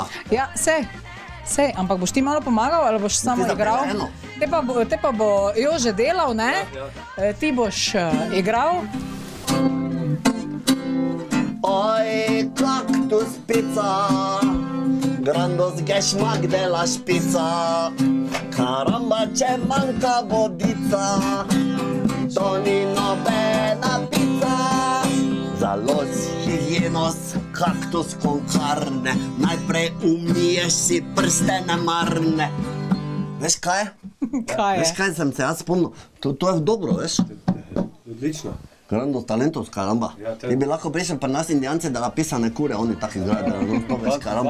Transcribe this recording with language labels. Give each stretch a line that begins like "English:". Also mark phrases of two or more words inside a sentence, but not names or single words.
Slovenian: Ja, sej, ampak boš ti malo pomagal ali boš samo zapela igral? eno. Te pa bo Jože delal, ne? Ti boš igral. Oj, kaktus pica, grandos geschmack
Spanish: de la
Slovenian: špica. Karamba, če manjka vodica, to ni nobena pica. Za
Spanish: los higienos,
Slovenian: kaktus
Spanish: con carne,
Slovenian: najprej umiješ si prste nemarne. Veš kaj? Kaj Veš je? kaj sem se jaz spomnil? To je dobro, veš? Odlično.
Spanish: Grandos talentos, karamba.
Slovenian: Ja, to je- Ti bi lahko prišel pri nas Indijance, da napisane kure, oni tako igrajo, da no, to veš, karamba.